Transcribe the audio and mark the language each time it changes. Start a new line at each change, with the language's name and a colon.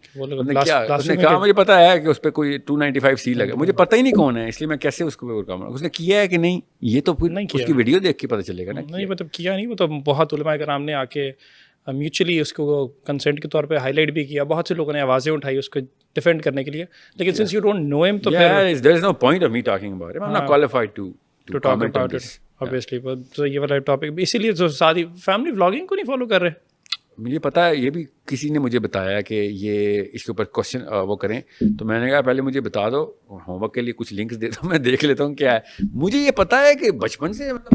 Urdu: اس نے کہا مجھے پتا ہے کہ اس پہ کوئی 295C لگا, مجھے پتہ ہی نہیں کون ہے, اس لیے میں کیسے اس کو کام. اس نے کیا ہے کہ نہیں, یہ تو پھر اس کی ویڈیو دیکھ کے پتہ چلے گا نا. نہیں مطلب کیا نہیں, وہ تو بہت علماء کرام نے آ کے میوچلی اس کو کنسنٹ کے طور پہ ہائی لائٹ بھی کیا, بہت سے لوگوں نے آوازیں اٹھائی اس کو ڈیفینڈ کرنے کے لیے, لیکن
English: since you don't know
Urdu: ہم تو
English: there is no point of me talking about it. I'm not qualified to comment on this.
Urdu: obviously تو یہ والا ٹاپک اسی لیے جو ساری فیملی ولاگنگ کو نہیں فالو کر رہے. مجھے پتا ہے, یہ بھی کسی نے مجھے بتایا کہ یہ اس کے اوپر کوشچن وہ کریں, تو میں نے کہا پہلے مجھے بتا دو, ہوم ورک کے لیے کچھ لنکس دے دو, میں دیکھ لیتا ہوں کیا ہے. مجھے یہ پتا ہے کہ بچپن سے